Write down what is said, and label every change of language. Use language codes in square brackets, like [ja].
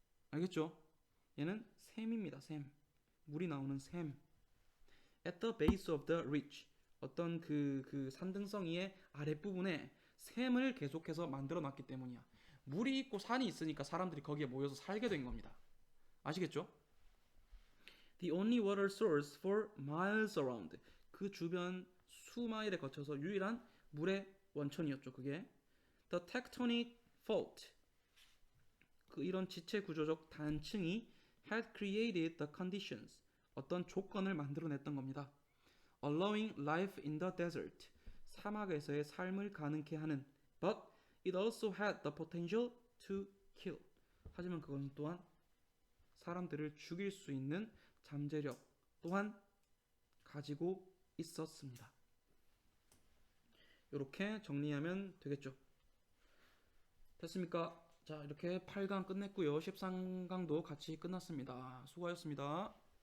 [ko] 알겠죠? 얘는 샘입니다. 샘. 물이 나오는 샘. [en] at the base of the ridge. [ko] 어떤 그 산등성이의 아랫부분에 샘을 계속해서 만들어 놨기 때문이야. 물이 있고 산이 있으니까 사람들이 거기에 모여서 살게 된 겁니다. 아시겠죠? [en] The only water source for miles around. [ko] 그 주변 수마일에 거쳐서 유일한 물의 원천이었죠. 그게 [en] The tectonic fault. [ko] 그 이런 지체 구조적 단층이 [en] had created the conditions. [ko] 어떤 조건을 만들어냈던 겁니다. [en] Allowing life in the desert. [ko] 사막에서의 삶을 가능케 하는. [en] But it also had the potential to kill. [ko] 하지만 그것은 또한 사람들을 죽일 수 있는 잠재력 또한 가지고 있었습니다. 이렇게 정리하면 되겠죠. 됐습니까? 자, 이렇게 8강 끝냈고요. 13강도 같이 끝났습니다. 수고하셨습니다.